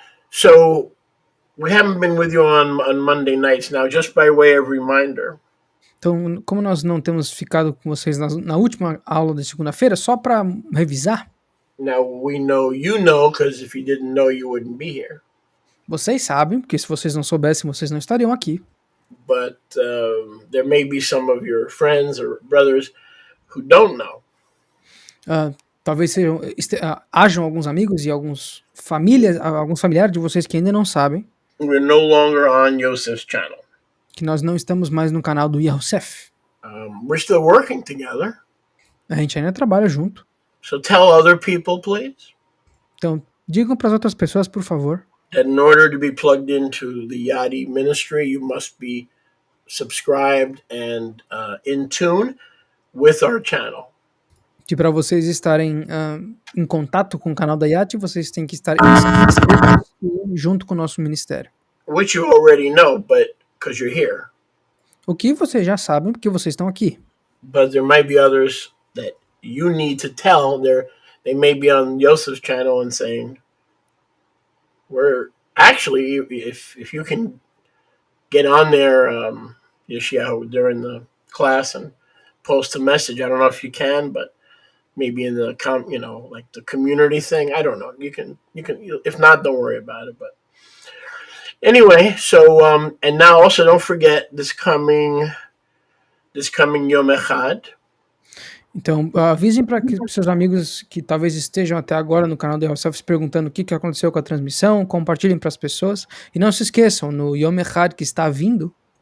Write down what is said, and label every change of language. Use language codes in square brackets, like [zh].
[en] So we haven't been with you on Monday nights now, just by way of reminder. [pt] Então, como nós não temos ficado com vocês na última aula de segunda-feira, só para revisar. [en] Now we know you know, because if you didn't know, you wouldn't be here. [pt] Vocês sabem, porque se vocês não soubessem, vocês não estariam aqui. [en] But there may be some of your friends or brothers who don't know. [pt] Talvez hajam alguns amigos e alguns familiares de vocês que ainda não sabem. [en] We're no longer on Yosef's channel. [pt] Que nós não estamos mais no canal do Yosef. [en] We're still working together. [pt] A gente ainda trabalha junto. [en] So tell other people, please. [pt] Então, digam para as outras pessoas, por favor. [en] That in order to be plugged into the Yadi ministry, you must be subscribed and in tune with our channel. [pt] Que para vocês estarem em contato com o canal da Yati, vocês têm que estar inscritos junto com o nosso ministério. [en] Which you already know, but because you're here. [pt] O que vocês já sabem, porque vocês estão aqui. [en] But there might be others that you need to tell. They may be on Yosef's channel and saying, we're actually, if you can get on there, Yeshiyahu, during the class and post a message. I don't know if you can, but maybe in the like the community thing. I don't know. You can. If not, don't worry about it. But anyway, so and now also don't forget this coming Yom Echad. [pt] Então, avisem para seus amigos que talvez estejam até agora no canal do Yosef se perguntando o que aconteceu com a transmissão, compartilhem para as pessoas. E não se esqueçam, no Yom Echad que está vindo...